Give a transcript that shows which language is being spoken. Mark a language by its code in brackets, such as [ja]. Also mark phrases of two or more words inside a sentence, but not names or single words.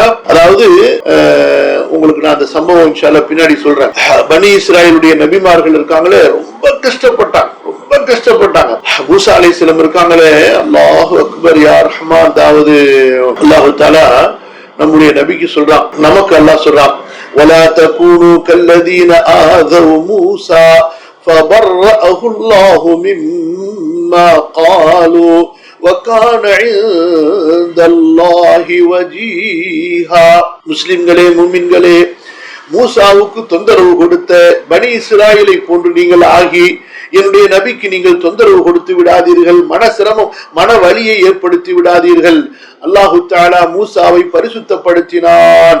[ta] அதாவது உங்களுக்கு நான் அந்த சம்பவம் இன்ஷால்லா பின்னாடி சொல்றேன். பனி இஸ்ராயேலுடைய நபிமார்கள் இருக்காங்களே, ரொம்ப கஷ்டப்பட்டாங்க, ரொம்ப கஷ்டப்பட்டாங்க. மூசா அலைஹிஸ்ஸலாம் இருக்காங்களே, [ar] الله أكبر يا رحمن. [ta] அதாவது [ar] الله تعالى [ta] நம்முடைய நபிக்கு சொல்றான், நமக்கு அல்லாஹ் சொல்றான், [ar] ولا تكونوا كالذين آذوا موسى فبرأه الله مما قالوا وكان عند الله وجيها. [ta] முஸ்லிம்களே, முஃமின்களே, மூசாவுக்கு தொந்தரவு கொடுத்த பனி இஸ்ராயலை போன்று நீங்கள் ஆகி என்னுடைய நபிக்கு நீங்கள் தொந்தரவு கொடுத்து விடாதீர்கள், மன சிரமம் மன வலியை ஏற்படுத்தி விடாதீர்கள். [ar] الله تعالى [ta] மூசாவை பரிசுத்தப்படுத்தினான்.